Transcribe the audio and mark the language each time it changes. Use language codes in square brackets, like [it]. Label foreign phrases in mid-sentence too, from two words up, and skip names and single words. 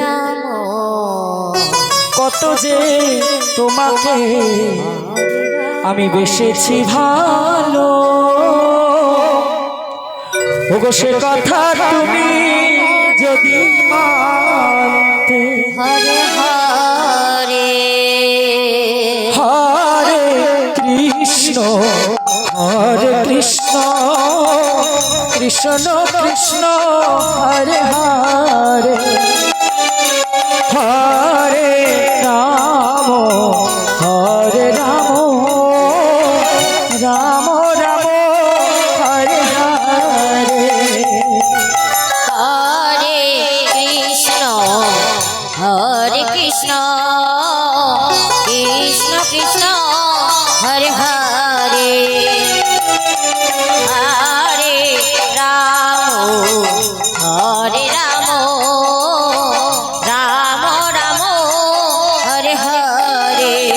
[bn] কত যে তোমাকে আমি বেসেছি ভালো ওগো সে কথা তুমি যদি মানতে [sa] হরে হরে হরে কৃষ্ণ হরে কৃষ্ণ কৃষ্ণ কৃষ্ণ হরে হরে হরে রাম হরে রাম রাম রাম হরে হরে হরে কৃষ্ণ হরে কৃষ্ণ কৃষ্ণ কৃষ্ণ হরে হরে হরে রাম হরে রাম রাম রাম হরে হরে